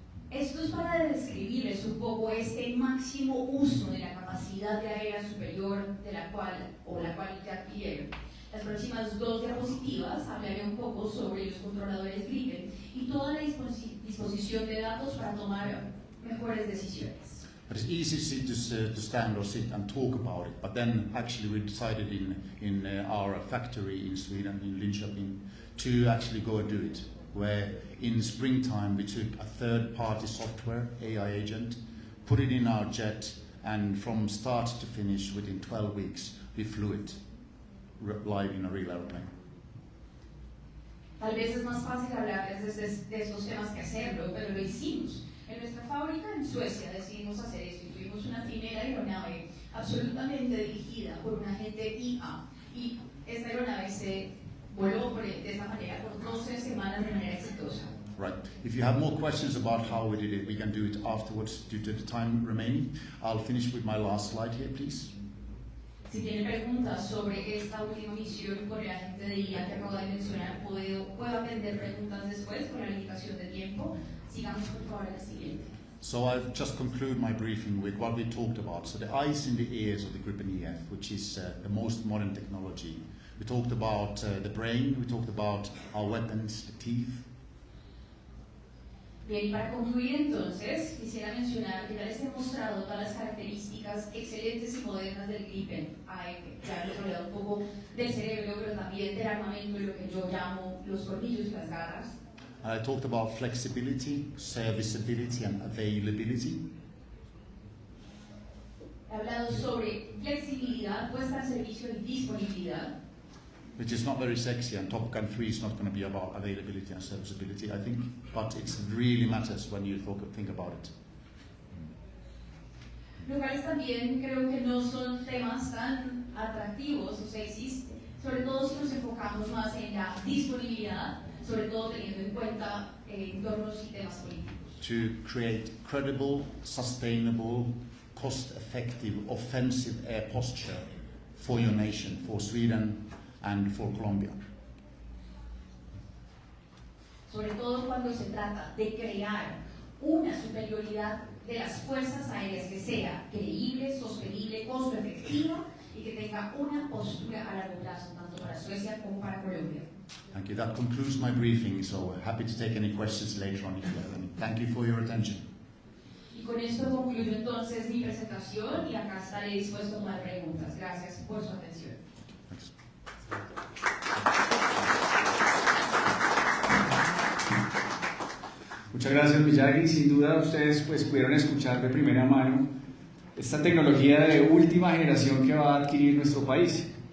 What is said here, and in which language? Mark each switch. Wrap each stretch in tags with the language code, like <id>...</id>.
<es>Esto es para describirles un poco este máximo uso de la capacidad de aérea superior de la cual ya adquirieron. Las próximas 2 diapositivas hablaré un poco sobre los controladores Gripen y toda la disposición de datos para tomar mejores decisiones.</es> <en>But it's easy to stand or sit and talk about it, but then actually we decided in our factory in Sweden, in Linköping, to actually go and do it. Where in springtime we took a third-party software, AI agent, put it in our jet, and from start to finish, within 12 weeks, we flew it live in a real airplane.</en> <es>Tal vez es más fácil hablarles de estos temas que hacerlo, pero lo hicimos. En nuestra fábrica en Suecia decidimos hacer esto y tuvimos una primera aeronave absolutamente dirigida por un agente IA, y esta aeronave se voló de esta manera por 12 semanas de manera exitosa.</es> <en>Right. If you have more questions about how we did it, we can do it afterwards due to the time remaining. I'll finish with my last slide here, please.</en> <es>Si tienen preguntas sobre esta última misión con el agente de IA que acabo de mencionar, puedo atender preguntas después con la limitación de tiempo. Sigamos por favor a la siguiente.</es> <en>So I'll just conclude my briefing with what we talked about. So the eyes in the ears of the Gripen EF, which is the most modern technology. We talked about the brain, we talked about our weapons, the teeth.</en> <es>Bien, y para concluir entonces, quisiera mencionar que ya les he mostrado todas las características excelentes y modernas del Gripen AF. Ya les he hablado un poco del cerebro, pero también del armamento y lo que yo llamo los tornillos y las garras.</es> <en>I talked about flexibility, serviceability and availability.</en> <es>He hablado sobre flexibilidad, puesta al servicio y disponibilidad.</es> <en>Which is not very sexy, and Top Gun 3 is not going to be about availability and serviceability, I think, but it really matters when you think about it.</en> <es>Los cuales también creo que no son temas tan atractivos o sexys, sobre todo si nos enfocamos más en la disponibilidad, sobre todo teniendo en cuenta entornos y temas políticos.</es> <en>To create credible, sustainable, cost-effective, offensive air posture for your nation, for Sweden and for Colombia.</en> <es>Sobre todo cuando se trata de crear una superioridad de las fuerzas aéreas que sea creíble, sostenible, costo efectivo y que tenga una postura a largo plazo, tanto para Suecia como para Colombia.</es> <en>Thank you. That concludes my briefing, so happy to take any questions later on if you have any. Thank you for your attention.</en> <es>Y con esto concluyo entonces mi presentación y acá estaré dispuesto a tomar preguntas. Gracias por su atención.</es> <en>Thanks.</en> <es>Muchas gracias, Miyagi. Sin duda ustedes pudieron escuchar de primera mano esta tecnología de última generación que va a adquirir nuestro país.</es>